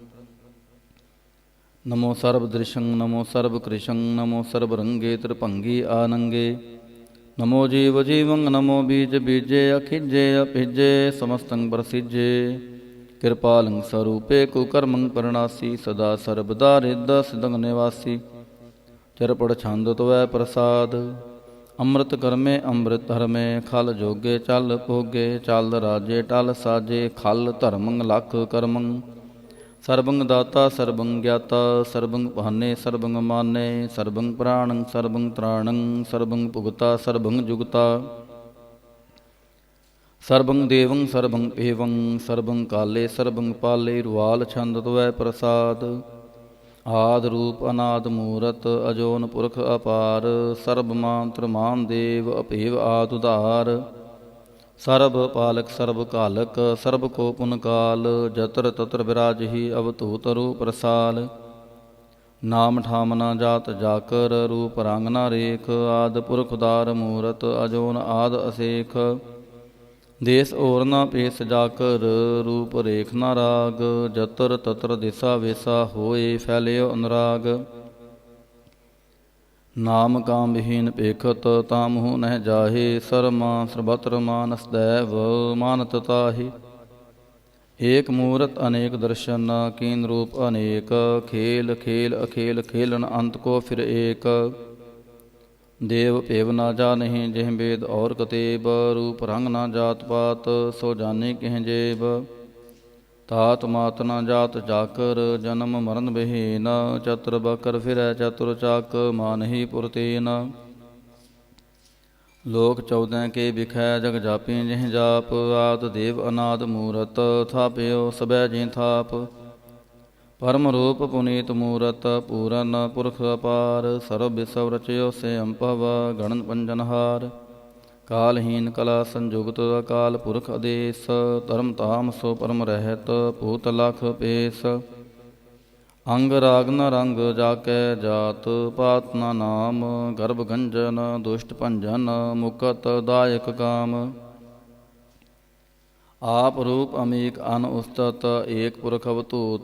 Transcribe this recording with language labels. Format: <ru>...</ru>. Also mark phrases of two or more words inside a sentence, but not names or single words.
<bra>नमो सर्व दृशं, नमो सर्व कृशं, नमो सर्व रंगे त्रिभंगी आनंगे, नमो जीव जीवं, नमो बीज बीजे अखिजे अभिजे, समस्तं प्रसिजे, कृपालं स्वरूपे कुकर्मं परणासी, सदा सर्वदा रिद्ध सिद्धं निवासी, चरपड़ छंद तवै प्रसाद, अमृत कर्मे अमृत धर्मे, खल जोगे चल भोगे, चल राजे टल साजे, खल धर्मं लख कर्मं, सर्वं दाता सर्वं ज्ञाता, सर्वं भाने सर्वं माने, सर्वं प्राणं सर्वं त्राणं, सर्वं भुगता सर्वं जुगता, सर्वं देवं सर्वं एवं, सर्वं काले सर्वं पाले, रुआल छंद तवै प्रसाद, आद रूप अनाद मूरत, अजोन पुरख अपार, सर्व मांत्र मान देव अपेव आद उदार, सर्व पालक सर्व कालक, सर्व को पुन काल, जत्र तत्र विराजहि अवधूत रूप रसाल, नाम ठाम न जात जाकर, रूप रंग न रेख, आद पुरख उदार मूरत, अजोन आद असेख, देश और न पेश जाकर, रूप रेख न राग, जतर तत्र दिशा वेसा होए फैलियो अनुराग, नाम काम विहीन पेखत तामहु नह जाहे, सरमा सर्वत्र मानस दैव मानत ताहि, ਏਕ ਮੂਰਤ ਅਨੇਕ ਦਰਸ਼ਨ, कीन रूप अनेक। खेल खेल अखेल खेलन, अंत को फिर एक। देव पेव ना जानहि जिह वेद और कतेब, रूप रंग ना जात पात सो जाने किह जेब। तात मात ना जात जाकर, जन्म मरण बिहीन। चतुर बकर फिरै चतुर चाक, मानहि पुरतेन। लोक 14 के बिखै जग जापि जिह जाप, आद देव अनाद मूरत थाप्यो सबै जिह थाप। परम रूप पुनीत मूरत, पूरन पुरख अपार। सर्व विसव रचयो से अम्पव, गणन पंजनहार। कालहीन कला संजुगत, अकाल पुरख आदेश। धर्म ताम सो परम रहत, भूत लख पेश। अंग राग न रंग जाकै जात, पात न नाम। गर्भ गंजन दुष्ट भंजन, मुकत दायक काम। आप रूप अमीक अन उस्तत, एक पुरख अवतूत।</bra>